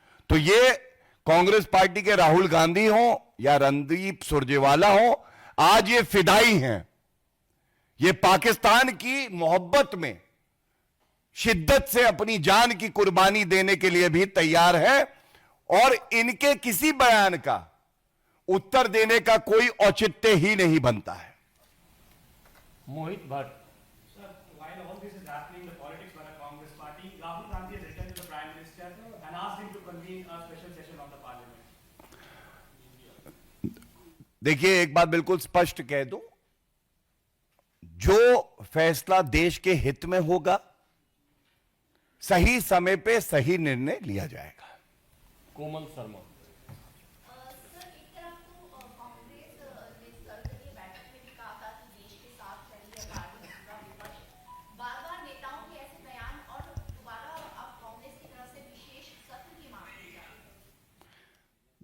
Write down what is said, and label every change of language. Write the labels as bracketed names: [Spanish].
[Hindi] तो ये कांग्रेस पार्टी के राहुल गांधी हो या रणदीप सुरजेवाला हो, आज ये फिदाई हैं, ये पाकिस्तान की मोहब्बत में शिद्दत से अपनी जान की कुर्बानी देने के लिए भी तैयार है और इनके किसी बयान का उत्तर देने का कोई औचित्य ही नहीं बनता है। मोहित Bhatt. [English] Sir, while all this is happening, the politics by the Congress party, Rahul Gandhi has written to the Prime Minister and asked him to convene a special session of the Parliament. [Hindi] देखिए, एक बात बिल्कुल स्पष्ट कह दूं, जो फैसला देश के हित में होगा, सही समय पे सही निर्णय लिया जाएगा। कोमल शर्मा। सर, एक तरफ तो कांग्रेस ने सर्वदलीय बैठक में भी कहा था कि देश के साथ चल रही है पार्टी का विपक्ष, बार-बार नेताओं के ऐसे बयान और दोबारा अब कांग्रेस की तरफ से विशेष सत्र की मांग की जा रही है।